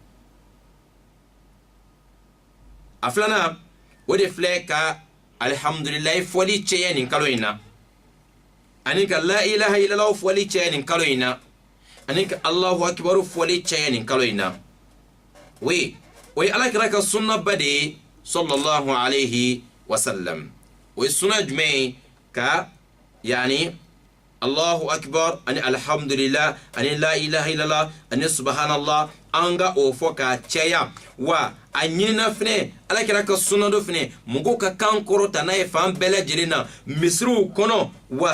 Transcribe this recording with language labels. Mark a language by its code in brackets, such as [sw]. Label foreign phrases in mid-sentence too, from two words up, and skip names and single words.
[bm] a filanan o de filɛ ka alhamdulilayi fɔli cɛya nin kalo in na ani ka [ar] لا إله إلا الله [bm] fɔli cɛya nin kalo in na ani ka [ar] الله أكبر [bm] fɔli cɛya nin kalo in na o ye alakira ka sunna ba de ye [ar] صلى الله عليه وسلم [bm] o ye sunna jumɛn ye ka yani [ar] الله أكبر [bm] ani alhamdulillah ani [ar] لا إله إلا الله [bm] ani subhanallah an ka o fɔ ka cɛya wa a ɲinina fɛnɛ alakira ka sunna dɔ fɛnɛ mɔgɔw ka kan kɔrɔta n'a ye fan bɛɛ lajɛlen na misiriw kɔnɔ wa